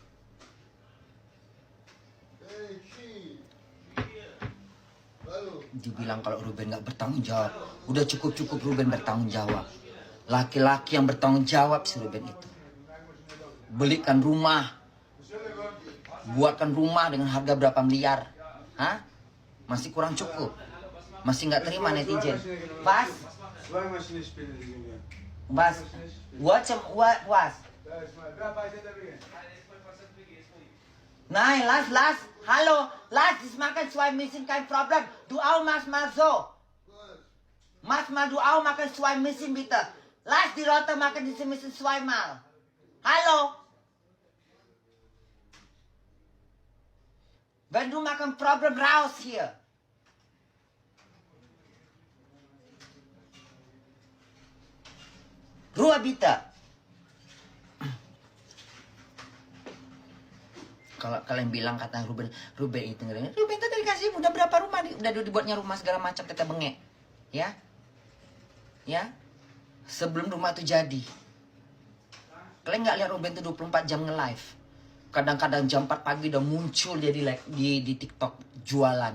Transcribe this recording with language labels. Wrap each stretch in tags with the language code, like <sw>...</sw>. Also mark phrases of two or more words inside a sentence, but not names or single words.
<id>Dibilang kalau Ruben nggak bertanggung jawab, udah cukup Ruben bertanggung jawab. Laki-laki yang bertanggung jawab si Ruben itu. Belikan rumah, buatkan rumah dengan harga berapa miliar, hah? Masih kurang cukup, masih nggak terima netizen.</id> <de>Was, what was? Nein, lass. Hallo, lass, das machen 2 Missing, kein Problem. Du auch machst mal so. Mach mal du auch machen 2 Missing, bitte. Lass die Leute machen diese Missing 2 Mal. Hallo. Wenn du machen Problem, raus hier. Ruhe bitte.</de> <id>Kalau kalian bilang kata Ruben itu Ruben itu dikasih udah berapa rumah, udah dibuatnya rumah segala macam kata bengek, ya, sebelum rumah itu jadi. Kalian nggak lihat Ruben itu 24 jam nge-live, kadang-kadang jam 4 pagi udah muncul dia di TikTok jualan.</id>